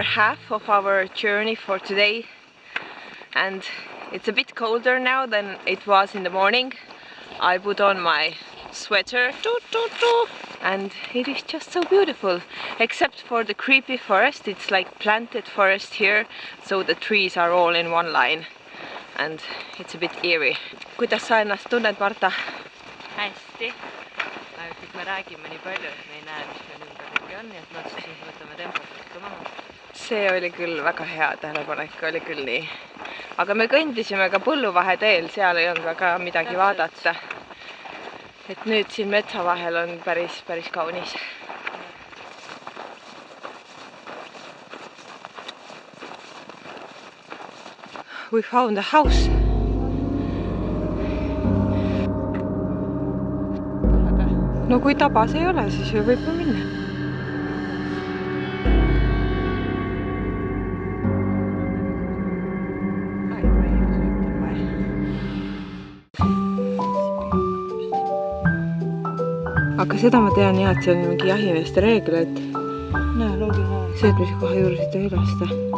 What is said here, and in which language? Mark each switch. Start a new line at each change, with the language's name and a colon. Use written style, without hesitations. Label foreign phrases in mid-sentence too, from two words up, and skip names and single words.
Estonian: half of our journey for today, and it's a bit colder now than it was in the morning. I put on my sweater and it is just so beautiful, except for the creepy forest. It's like planted forest here, so the trees are all in one line and it's a bit eerie. Kuidas sa ennast tunned, Marta? Hästi. Ainult me räägime nii palju, et me ei näe, mis meil ümberringi on, ja me otsustasime, võtame tempot ka maha. See oli küll väga hea tähelepanek, oli küll nii. Aga me kõndisime ka põlluvaheteel, seal ei olnud väga midagi vaadata. Et nüüd siin metsa vahel on päris kaunis.
English: We found a house.
Estonian: No kui tabas ei ole, siis ju võib minna. Aga seda ma tean jah, et see on mingi jahimeeste reegel, et söödmise koha juures ei tohi lasta.